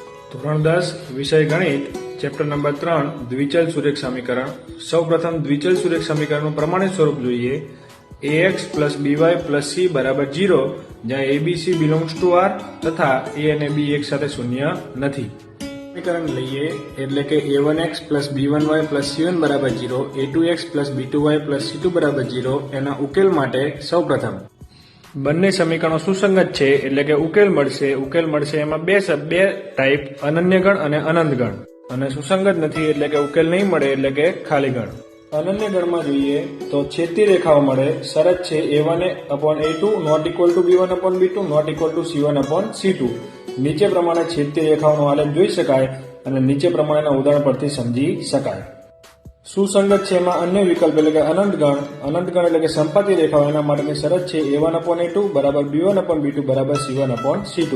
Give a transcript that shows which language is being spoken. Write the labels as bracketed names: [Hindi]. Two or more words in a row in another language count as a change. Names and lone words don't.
[Gujarati] ધોરણ 10 વિષય ગણિત ચેપ્ટર નંબર 3 દ્વિચલ સુરેખ સમીકરણ। સૌપ્રથમ દ્વિચલ સુરેખ સમીકરણનું પ્રમાણિત સ્વરૂપ જોઈએ। [English] ax plus by plus c [Gujarati] બરાબર 0 જ્યાં abc [English] belongs to r [Gujarati] તથા a અને b એક સાથે શૂન્ય નથી। સમીકરણ લઈએ એટલે કે [English] a1x plus b1y plus c1 [Gujarati] બરાબર 0, [English] a2x plus b2y plus c2 [Gujarati] બરાબર 0 એના ઉકેલ માટે સૌપ્રથમ બંને સમીકરણો સુસંગત છે એટલે કે ઉકેલ મળશે એમાં બે ટાઈપ અનન્ય ગણ અને અનંત ગણ, અને સુસંગત નથી એટલે કે ઉકેલ નહીં મળે એટલે કે ખાલી ગણ। અનન્ય ગણમાં જોઈએ તો છેદતી રેખાઓ મળે। શરત છે [English] a1/a2 not equal to b1/b2 not equal to c1/c2। [Gujarati] નીચે પ્રમાણે છેદતી રેખાઓનો આલેખ જોઈ શકાય અને નીચે પ્રમાણેના ઉદાહરણ પરથી સમજી શકાય। સુસંગત છે એમાં અન્ય વિકલ્પ એટલે કે અનંત ગણ એટલે કે સંપાતી રેખાઓ, એના માટેની શરત છે a1/a2 બરાબર b1/b2 બરાબર c1/c2।